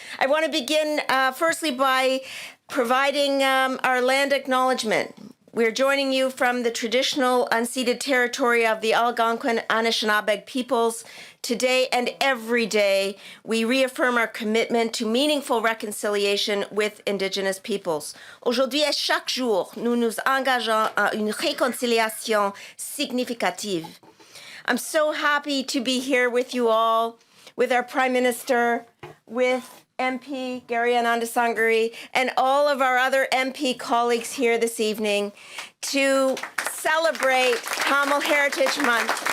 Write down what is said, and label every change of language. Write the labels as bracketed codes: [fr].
[en] I want to begin firstly by providing our land acknowledgement. We're joining you from the traditional unceded territory of the Algonquin Anishinaabe peoples. Today and every day, we reaffirm our commitment to meaningful reconciliation with Indigenous peoples. [fr] Aujourd'hui et chaque jour, nous nous engageons à une réconciliation significative. [en] I'm so happy to be here with you all, with our Prime Minister, with MP Gary Anandasangari, and all of our other MP colleagues here this evening to celebrate Tamil Heritage Month.